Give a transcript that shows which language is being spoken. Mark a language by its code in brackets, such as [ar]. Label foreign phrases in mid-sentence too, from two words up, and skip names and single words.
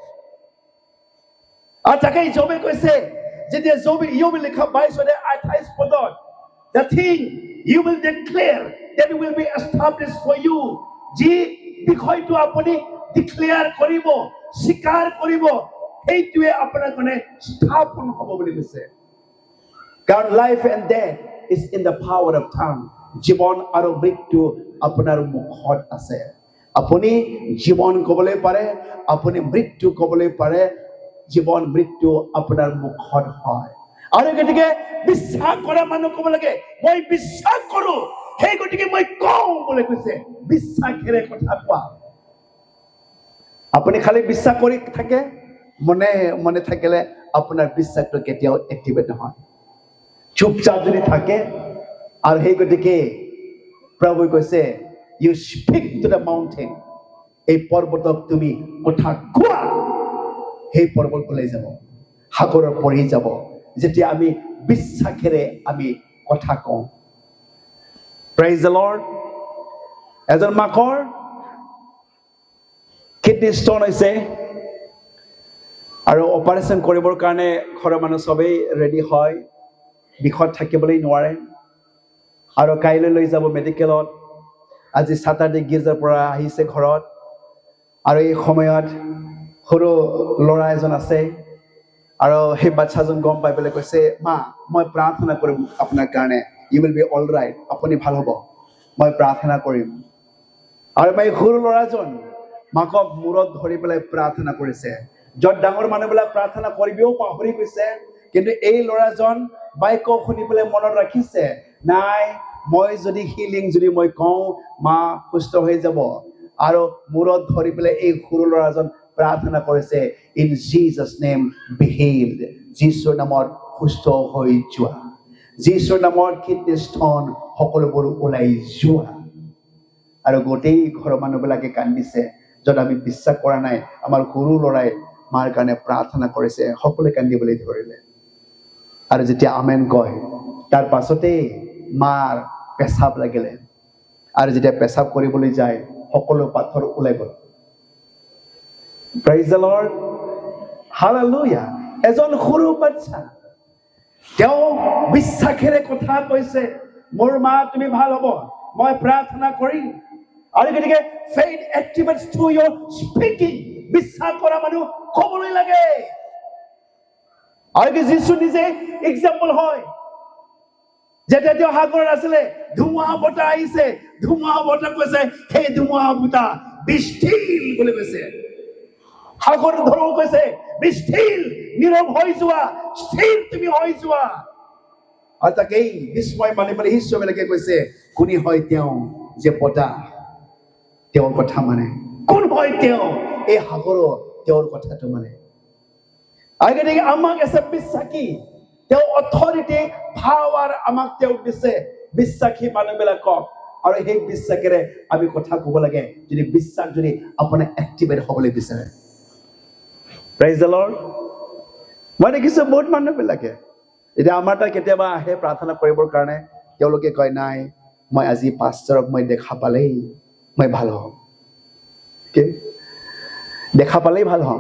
[as] আৰু তাকে জবে কৈছে যেতিয়া জবে লিখা 22 পদত [en] the thing you will declare that will be established for you [as] ji বিষয়টো আপুনি declare কৰিব স্বীকাৰ কৰিব সেইটোৱে আপোনাৰ কাৰণে স্থাপন হ'ব বুলি কৈছে কাৰণ [en] life and death is in the power of tongue [as] জীৱন আৰু মৃত্যু আপোনাৰ মুখত আছে আপুনি জীৱন ক'বলৈ পাৰে আপুনি মৃত্যু ক'বলৈ পাৰে জীৱন মৃত্যু আপোনাৰ মুখত হয় আৰু গতিকে বিশ্বাস কৰা মানুহ ক'ব লাগে মই বিশ্বাস কৰো সেই গতিকে মই কওঁ বুলি কৈছে বিশ্বাসেৰে কথা কোৱা আপুনি খালি বিশ্বাস কৰি থাকে মনে থাকিলে আপোনাৰ বিশ্বাসটো কেতিয়াও এক্টিভেট নহয় চুপচাপ যদি থাকে আৰু সেই গতিকে প্ৰভুৱে কৈছে [en] you speak to the mountain [as] এই পৰ্বতক তুমি কথা কোৱা সেই পৰ্বত ওলাই যাব সাগৰৰ পৰি যাব যেতিয়া আমি বিশ্বাসেৰে আমি কথা কওঁ [en] praise the lord [as] এজন মাকৰ [en] kidney stone [as] হৈছে আৰু অপাৰেশ্যন কৰিবৰ কাৰণে ঘৰৰ মানুহ সবেই ৰেডি হয় বিষত থাকিবলৈ নোৱাৰে আৰু কাইলৈ লৈ যাব মেডিকেলত আজি সাতাৰডে গিৰ্জাৰ পৰা আহিছে ঘৰত আৰু এই সময়ত সৰু ল'ৰা এজন আছে আৰু সেই বাচ্চাজন গম পাই পেলাই কৈছে মা মই প্ৰাৰ্থনা কৰিম আপোনাৰ কাৰণে [en] you will be all right [as] আপুনি ভাল হ'ব মই প্ৰাৰ্থনা কৰিম আৰু মই সৰু ল'ৰাজন মাকক মূৰত ধৰি পেলাই প্ৰাৰ্থনা কৰিছে যত ডাঙৰ মানুহবিলাক প্ৰাৰ্থনা কৰিবও পাহৰি গৈছে কিন্তু এই ল'ৰাজন বাইকক শুনি পেলাই মনত ৰাখিছে নাই মই যদি হিলিং যদি মই কওঁ মা সুস্থ হৈ যাব আৰু মূৰত ধৰি পেলাই এই সৰু ল'ৰাজন প্ৰাৰ্থনা কৰিছে [en] in Jesus name be healed [as] যিশুৰ নামত সুস্থ হৈ যোৱা যিশুৰ নামত [en] kidney stone [as] সকলোবোৰ ওলাই যোৱা আৰু গোটেই ঘৰৰ মানুহবিলাকে কান্দিছে যত আমি বিশ্বাস কৰা নাই আমাৰ সৰু ল'ৰাই মাৰ কাৰণে প্ৰাৰ্থনা কৰিছে সকলোৱে কান্দিবলৈ ধৰিলে আৰু যেতিয়া আমেন কয় তাৰ পাছতে মাৰ পেছাব লাগিলে আৰু যেতিয়া পেছাব কৰিবলৈ যায় সকলো পাথৰ ওলাই গ'ল [en] praise the lord hallelujah [as] এজন সৰু বাচ্চা তেওঁ বিশ্বাসেৰে কথা কৈছে মোৰ মা তুমি ভাল হ'ব মই প্ৰাৰ্থনা কৰিম আৰু গতিকে [en] faith activates through your speaking [as] বিশ্বাস কৰা মানুহ ক'বলৈ লাগে আৰু যিশু নিজে এক্সাম্পল হয় যেতিয়া তেওঁ সাগৰত আছিলে ধুমুহা বতাহ আহিছে ধুমুহা বতাহ কৈছে সেই ধুমুহা বতাহ [en] be still [as] বুলি কৈছে সাগৰ ধৰক কৈছে [en] be still [as] নীৰৱ হৈ যোৱা স্থিৰ তুমি হৈ যোৱা আৰু তাকেই বিস্ময় মানি পেলাই শিষ্যবিলাকে কৈছে কোনে হয় তেওঁ যে বতাহ তেওঁৰ কথা মানে কোন হয় তেওঁ এই সাগৰৰ তেওঁৰ কথাটো মানে আৰু গতিকে আমাক আছে বিশ্বাসী তেওঁ [en] authority power [as] আমাক তেওঁ দিছে বিশ্বাসী মানুহবিলাকক আৰু সেই বিশ্বাসেৰে আমি কথা ক'ব লাগে যদি বিশ্বাস যদি আপোনাৰ এক্টিভেট হ'বলৈ বিচাৰে [en] praise the lord [as] মই দেখিছোঁ বহুত মানুহবিলাকে এতিয়া আমাৰ তাত কেতিয়াবা আহে প্ৰাৰ্থনা কৰিবৰ কাৰণে তেওঁলোকে কয় নাই মই আজি পাষ্টাৰক মই দেখা পালেই মই ভাল হওঁ কি দেখা পালেই ভাল হওঁ